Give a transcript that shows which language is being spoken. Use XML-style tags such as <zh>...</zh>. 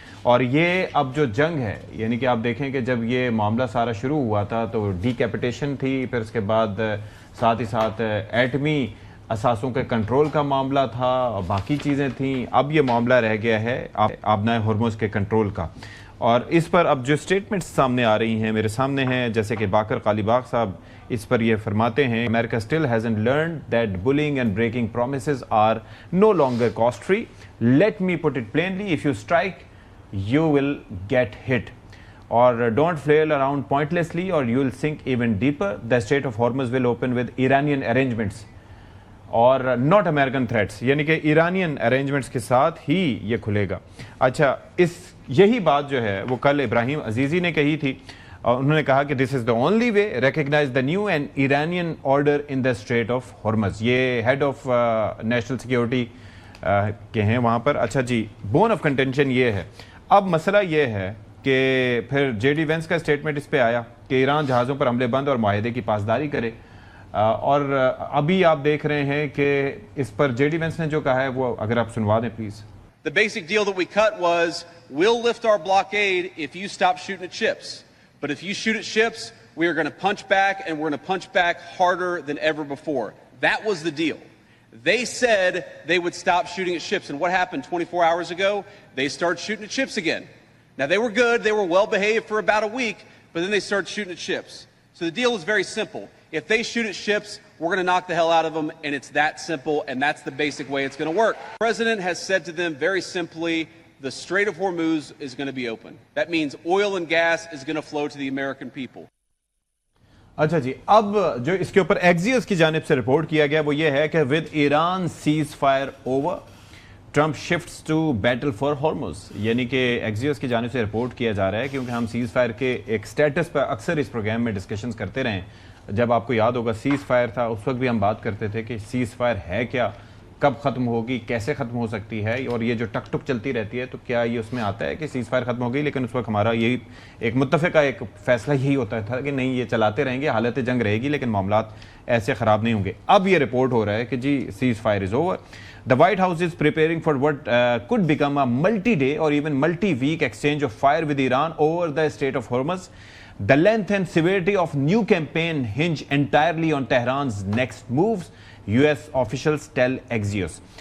<ur>اور یہ اب جو جنگ ہے, یعنی کہ آپ دیکھیں کہ جب یہ معاملہ سارا شروع ہوا تھا تو ڈی کیپیٹیشن تھی, پھر اس کے بعد ساتھ ہی ساتھ ایٹمی اثاثوں کے کنٹرول کا معاملہ تھا, اور باقی چیزیں تھیں. اب یہ معاملہ رہ گیا ہے آبنائے ہرمز کے کنٹرول کا, اور اس پر اب جو سٹیٹمنٹس سامنے آ رہی ہیں میرے سامنے ہیں, جیسے کہ باقر قالیباغ صاحب اس پر یہ فرماتے ہیں,</ur> <en>America still hasn't learned that bullying and breaking promises are no longer cost free. Let me put it plainly, if you strike, you will get hit. Or don't flail around pointlessly or you will sink even deeper. The Strait of Hormuz will open with Iranian arrangements.</en> <ur>اور</ur> <en>not American threats,</en> <ur>یعنی کہ Iranian arrangements کے ساتھ ہی یہ کھلے گا. اچھا, یہی بات جو ہے وہ کل ابراہیم عزیزی نے کہی تھی, اور انہوں نے کہا کہ</ur> <en>This is the only way recognise the new and Iranian order in the strait of Hormuz.</en> <ur>یہ ہیڈ آف نیشنل سیکیورٹی کے ہیں وہاں پر. اچھا جی,</ur> <en>bone of contention</en> <ur>یہ ہے. اب مسئلہ یہ ہے کہ پھر جے ڈی وینس کا اسٹیٹمنٹ اس پہ آیا کہ ایران جہازوں پر حملے بند اور معاہدے کی پاسداری کرے, اور ابھی آپ دیکھ رہے ہیں کہ اس پر جے ڈی وینس نے جو کہا ہے وہ اگر آپ سنوا دیں please.</ur> <en>The basic deal that we cut was, we'll lift our blockade if you stop shooting at ships. But if you shoot at ships, we are going to punch back, and we're going to punch back harder than ever before. That was the deal. They said they would stop shooting at ships, and what happened 24 hours ago? They started shooting at ships again. Now, they were good, they were well behaved for about a week, but then they started shooting at ships. So the deal is very simple. If they shoot at ships, we're going to knock the hell out of them, and it's that simple, and that's the basic way it's going to work. The President has said to them very simply, the Strait of Hormuz is going to be open. That means oil and gas is going to flow to the American people.</en> <ur>اچھا جی, اب جو اس کے اوپر ایکزیوس کی جانب سے report کیا گیا وہ یہ ہے کہ</ur> <en>With Iran ceasefire over, Trump shifts to battle for Hormuz.</en> <ur>یعنی کہ ایکزیوس کی جانب سے رپورٹ کیا جا رہا ہے, کیونکہ ہم سیز فائر کے ایک سٹیٹس پر اکثر اس پروگرام میں ڈسکشنز کرتے رہے. جب آپ کو یاد ہوگا سیز فائر تھا, اس وقت بھی ہم بات کرتے تھے کہ سیز فائر ہے کیا, کب ختم ہوگی, کیسے ختم ہو سکتی ہے, اور یہ جو ٹک ٹک چلتی رہتی ہے تو کیا یہ اس میں آتا ہے کہ سیز فائر ختم ہو گئی. لیکن اس وقت ہمارا یہی ایک متفقہ ایک فیصلہ یہی ہوتا تھا کہ نہیں, یہ چلاتے رہیں گے, حالت جنگ رہے گی لیکن معاملات ایسے خراب نہیں ہوں گے. اب یہ رپورٹ ہو رہا ہے کہ جی</ur> <en>Ceasefire is over. The White House is preparing for what could become a multi-day or even multi-week exchange of fire with Iran over the Strait of Hormuz. The length and severity of new campaign hinge entirely on Tehran's next moves, US officials tell Axios.</en>